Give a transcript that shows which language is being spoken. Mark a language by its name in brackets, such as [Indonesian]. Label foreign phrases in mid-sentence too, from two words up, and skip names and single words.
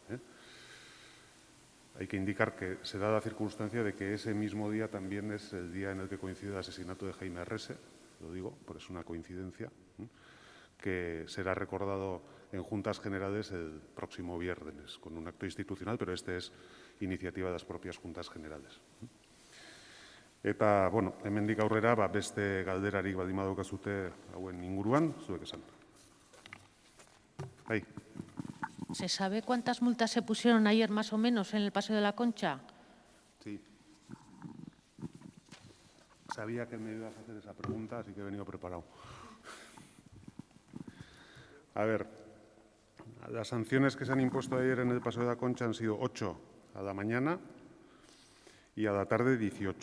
[Spanish] Hay que indicar que se da la circunstancia de que ese mismo día también es el día en el que coincide el asesinato de Jaime Arrese, lo digo, por es una coincidencia, que será recordado en Juntas Generales el próximo viernes, con un acto institucional, pero este es iniciativa de las propias Juntas Generales. [Basque] Eta, hemendik aurrera, beste galderarik baldin badaukazute hauen inguruan, zuek esan. Bai. [Spanish] ¿Se sabe cuántas multas se pusieron ayer más o menos en el Paseo de la Concha? Sí. Sabía que me ibas a hacer esa pregunta, así que he venido preparado. A ver, las sanciones que se han impuesto ayer en el Paseo de la Concha han sido 8 a la mañana y a la tarde 18.